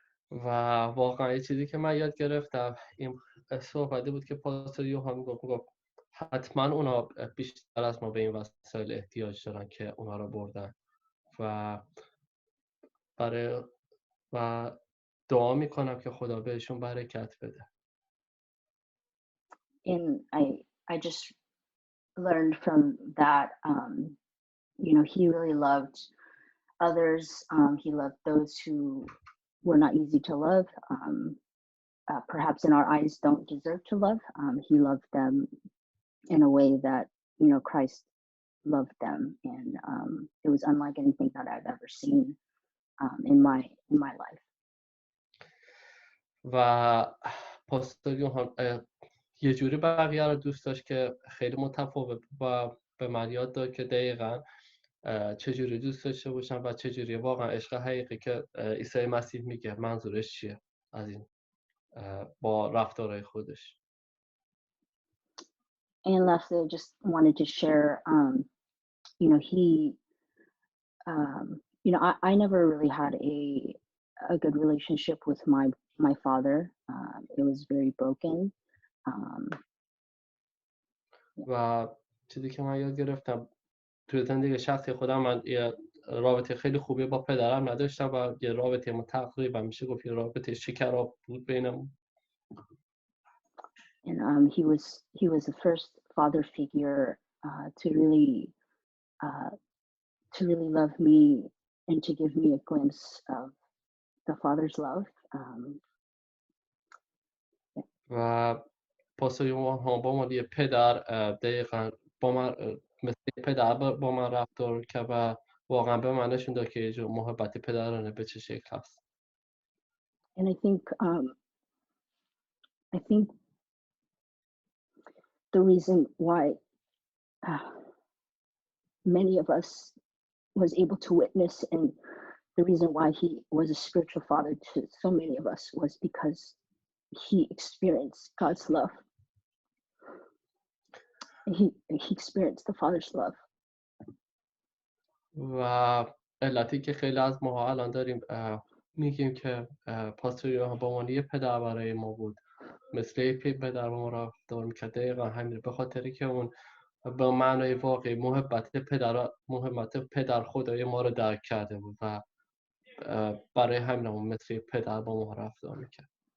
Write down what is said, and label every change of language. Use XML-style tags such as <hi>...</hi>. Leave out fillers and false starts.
<fa>و واقعا یه چیزی که من یاد گرفتم این صحبتی بود که پاستور یوحان گفت حتما اونا بیشتر از ما به این وسایل احتیاج دارن که اونا رو بردن و برای و دعا میکنم که خدا بهشون برکت بده.</fa> <en>And I just learned from that, you know, he really loved others. He loved those who were not easy to love. Perhaps in our eyes don't deserve to love. He loved them in a way that, you know, Christ loved them. And it was unlike anything that I've ever seen in my life.</en> <fa>و پاستور یوحان یه جوری بقیه رو دوست داشت که خیلی متفاوت و به من یاد داد که دقیقاً چجوری دوست داشته باشم و چجوری واقعا عشق حقیقی که عیسی مسیح میگه منظورش چیه از این با رفتارهای خودش.</fa> <en>And lastly, I just wanted to share, you know, you know, I never really had a good relationship with my father. It was very broken.</en> <fa>و چیزی که من یاد گرفتم توی زندگی شخصی خودم، من یه رابطه خیلی خوبی با پدرم نداشتم و یه رابطه ما تقریبا میشه گفت یه رابطه شکراب بود بینمون.</fa> <en>And he was the first father figure to really love me and to give me a glimpse of the father's love.</en> <fa>و پاستور یوحان با من یه پدر دقیقاً با من مثل پدر با من رفتار که و واقعا به من نشون داد که یه جور محبت پدرانه به چه شکل هست.</fa> <en>And I think the reason why many of us was able to witness, and the reason why he was a spiritual father to so many of us was because he experienced God's love. He experienced the Father's love.</en> <fa>و علتی که خیلی از ماها الان داریم میگیم که پاستور یوحان با من یه پدر برای ما بود، مثل پدر ما رفتار میکرد، دقیقا همین به خاطری که اون به معنای واقعی محبت پدر خدای ما رو درک کرده بود و برای همین اون مثل پدر با ما رفتار میکرد.</fa>